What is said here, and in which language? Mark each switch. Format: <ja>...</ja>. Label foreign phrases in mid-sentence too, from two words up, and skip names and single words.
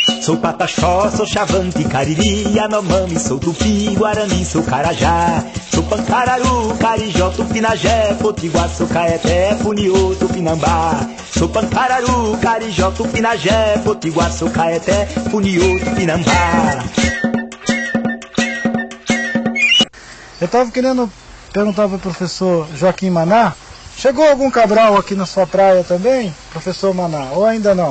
<pt>Sou pataxó, sou chavante, cariri, anomami, sou tupi, guarani, sou carajá. Sou pancararu, carijó, tupinagé, potiguar, sou caeté, funiô, tupinambá. Sou pancararu, carijó, tupinagé, potiguar, sou caeté, funiô, tupinambá. Eu estava querendo perguntar para o professor Joaquim Maná, chegou algum Cabral aqui na sua praia também, professor Maná, ou ainda não?</pt>